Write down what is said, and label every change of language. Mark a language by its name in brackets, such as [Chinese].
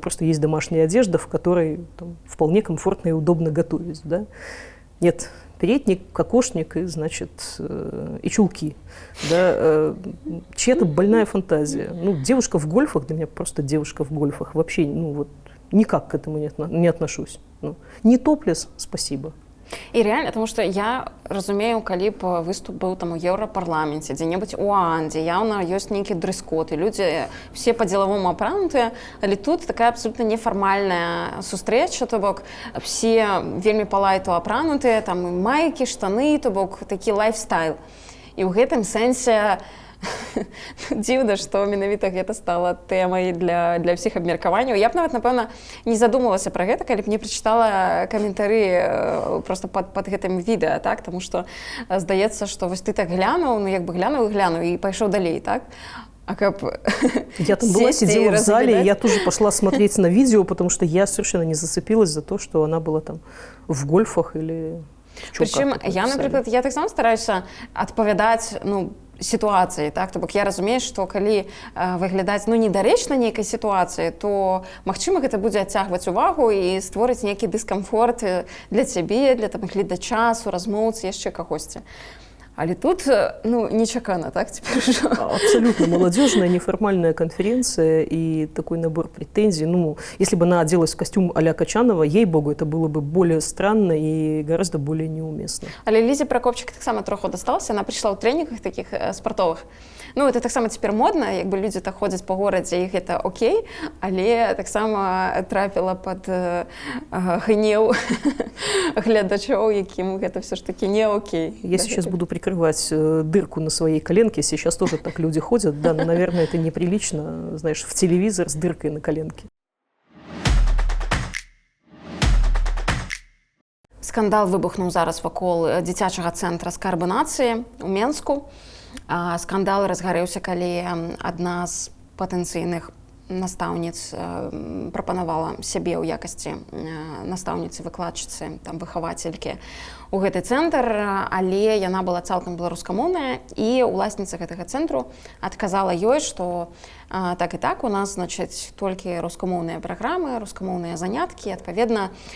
[Russian] Просто есть домашняя одежда, в которой там, вполне комфортно и удобно готовить. Да? Нет, передник, кокошник и, значит, и чулки. Да? Чья-то больная фантазия. Ну, девушка в гольфах, для меня просто девушка в гольфах. Вообще, ну, вот, никак к этому не отношусь. Ну, не топлес, спасибо. [Belarusian] І рэальна, тому што я разумею, калі б выступ быў там у еўрапарламенце, дзе-небудзь у ААН, дзе яўна ёсць нейкі дрэс-код, і людзі все па-дзелавому апранутыя, але тут такая абсолютна нефармальная сустрэча, то бок все вельмі палайту апранутыя, там і майкі, штаны, то бок такі лайфстайл. І ў гэтым сэнсе дзіўна, што менавіта гэта стала тэмай для ўсіх абмеркаванняў. Я б нават, напэўна, не задумалася пра гэта, калі б не прачытала каментары проста пад гэтым відэа, так? Таму што здаецца, што вось ты так глянуў, ну як бы глянуў і пайшоў далей, так? [Russian] А как... Я там была, сидела в зале, и я тоже пошла смотреть на видео, потому что я совершенно не зацепилась за то, что она была там в гольфах или... [Belarusian] Причым я, напрыклад, я таксама стараюся адпавядаць, ну, сітуацыі, так? То бок я разумею, што калі выглядаць, ну, недарэчна нейкай сітуацыі, то, магчыма, гэта будзе адцягваць увагу і створыць нейкі дыскамфорт для цябе, для там гледача, суразмоўцы, яшчэ кагосьці. Але тут, ну, нечакана, так, [Russian] теперь уже? Абсолютно молодежная, неформальная конференция и такой набор претензий. Ну, если бы она оделась в костюм а-ля Качанова, ей-богу, это было бы более странно и гораздо более неуместно. Але Лизе Прокопчик так само троху досталась, она пришла [Belarusian] ў [Russian] тренингах таких спортовых. Ну, это так само цяпер модна, як бы людзі так ходзяць па горадзе, іх гэта окей, але таксама трапіла пад гнеў гледачоў, якім гэта все ж таки не окей. Я сейчас буду прикрывать дырку на своей коленке, сейчас тоже так люди ходят, да, но, наверное, это неприлично, знаешь, в телевизор с дыркой на коленке. [Belarusian] Скандал выбухнуў зараз вакол дзіцячага цэнтра «Скарбы нацыі» ў Менску. Скандал разгарэўся, калі адна з патэнцыйных настаўніц прапанавала сябе ў якасці настаўніцы, выкладчыцы, там, выхавацелькі ў гэты цэнтр, але яна была цалкам беларускамоўная, і ўласніца гэтага цэнтру адказала ёй, што так і так, у нас, значыць, толькі рускамоўныя праграмы, рускамоўныя заняткі, адпаведна,